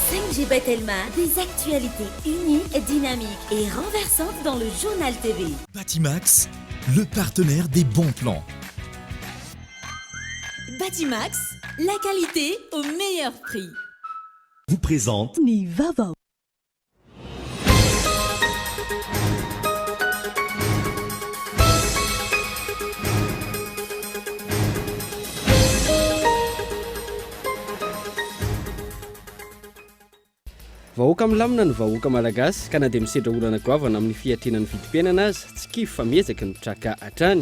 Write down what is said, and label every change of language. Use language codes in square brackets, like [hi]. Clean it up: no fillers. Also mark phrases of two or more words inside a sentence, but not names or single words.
[fr] Angie Bettelma, des actualités uniques, dynamiques et renversantes dans le journal TV. Batimax, le partenaire des bons plans. Batimax, la qualité au meilleur prix. Vous présente [mg] Nivava. Vahoaka milamina ny vahoaka malagasy ka na dia misedra olana goavana amin'ny fiatrenan'ny vidim-piainana azy tsy kify fa miezaka ny mitraka hatrany.